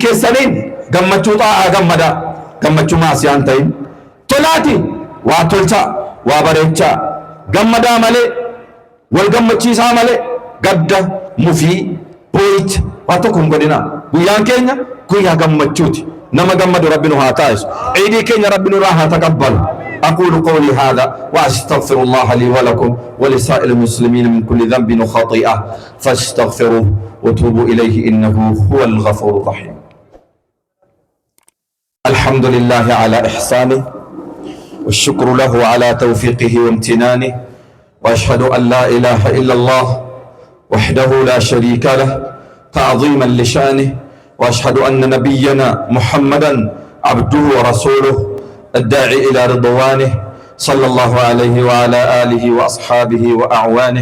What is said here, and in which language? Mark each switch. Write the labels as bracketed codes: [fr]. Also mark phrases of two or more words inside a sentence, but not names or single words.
[om] keessaniin gammachuu xaa'aa gammadaa gammachuu maasiyaan ta'in tolaati waa tolchaa waa bareechaa gammadaa malee wal gammachiisaa malee gadda mufii boo'icha waa tokko hin godhinaa guyyaan keenya guyyaa gammachuuti nama gammadu rabbi nu haa taasisu ciidii keenya rabbi nurraa haa taqabbalu [ar] أقول قولي هذا وأستغفر الله لي ولكم ولسائر المسلمين من كل ذنب وخطيئة فاستغفروه وتوبوا إليه إنه هو الغفور الرحيم الحمد لله على إحسانه والشكر له على توفيقه وامتنانه وأشهد أن لا إله إلا الله وحده لا شريك له تعظيما لشأنه وأشهد أن نبينا محمدا عبده ورسوله الداعي إلى رضوانه صلى الله عليه وعلى آله وأصحابه وأعوانه